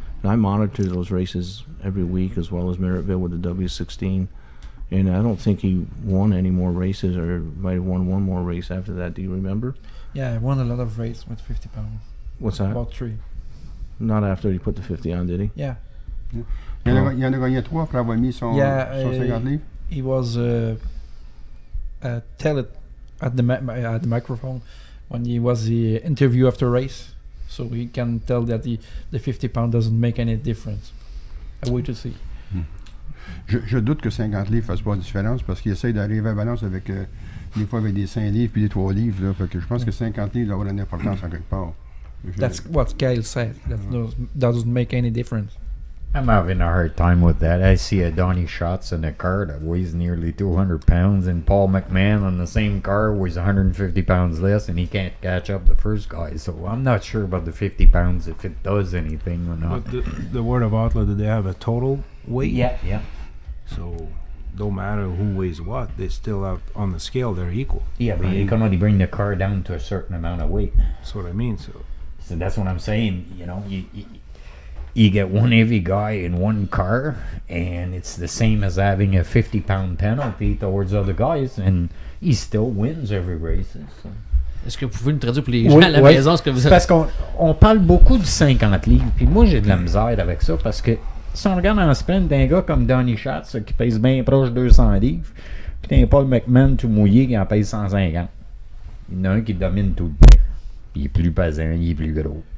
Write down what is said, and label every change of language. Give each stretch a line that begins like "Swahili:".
English: And I monitor those races every week as well as Merrittville with the W16. And I don't think he won any more races, or might have won one more race after that. Do you remember? Yeah, I won a lot of races with 50 pounds. What's that? About 3. Not after he put the 50 on, did he? Yeah.
French: Il y en a gagné 3 après avoir mis son 50 livres.
English: He was tell it at the microphone when he was the interview after race, so he can tell that the 50 pound doesn't make any difference. I wait to see.
French: Je doute que 50 livres fasse pas de différence parce qu'il essaye d'arriver à balance avec des fois avec des 5 livres puis des 3 livres. Là, fait que je pense que 50 livres doit avoir une importance en quelque part.
English: That's what Kyle said. That doesn't make any difference. I'm having a hard time with that. I see a Donnie Schatz in a car that weighs nearly 200 pounds, and Paul McMahon on the same car weighs 150 pounds less, and he can't catch up the first guy. So I'm not sure about the 50 pounds, if it does anything or not. But the Word of Outlaw, do they have a total weight? Yeah. So, don't matter who weighs what, they still have, on the scale, they're equal. Yeah, but you can only bring the car down to a certain amount of weight. That's what I mean, so that's what I'm saying, you know, you get one heavy guy in one car, and it's the same as having a 50-pound penalty towards other guys, and he still wins every race. So.
French: Est-ce que vous pouvez nous traduire pour les gens à la maison ce que vous avez... Parce qu'on parle beaucoup du 50 livres, puis moi j'ai de la misère avec ça, parce que si on regarde en sprint d'un gars comme Donnie Schatz qui pèse bien proche de 200 livres, puis t'as un Paul McMahon tout mouillé qui en pèse 150. Il y en a un qui domine tout le temps. Il est plus pesant, il est plus gros.